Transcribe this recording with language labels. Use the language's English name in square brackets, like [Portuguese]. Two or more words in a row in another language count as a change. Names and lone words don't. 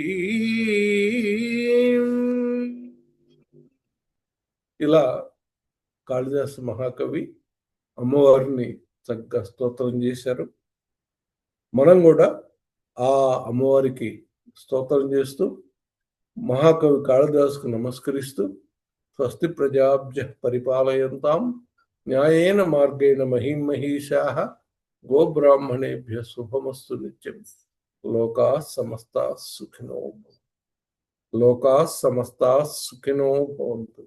[Telugu] ఇలా కాళిదాసు మహాకవి అమ్మవారిని చక్కగా స్తోత్రం చేశారు. మనం కూడా ఆ అమ్మవారికి స్తోత్రం చేస్తూ మహాకవి కాళిదాసుకు నమస్కరిస్తూ [Sanskrit] స్వస్తి ప్రజాభ్య పరిపాలయంతాం న్యాయేన మార్గేణ మహిమహీషాః గోబ్రాహ్మణేభ్య శుభమస్తు నిత్యం. లోకాః సమస్తాః సుఖినో భవంతు. లోకాః సమస్తాః సుఖినో భవంతు.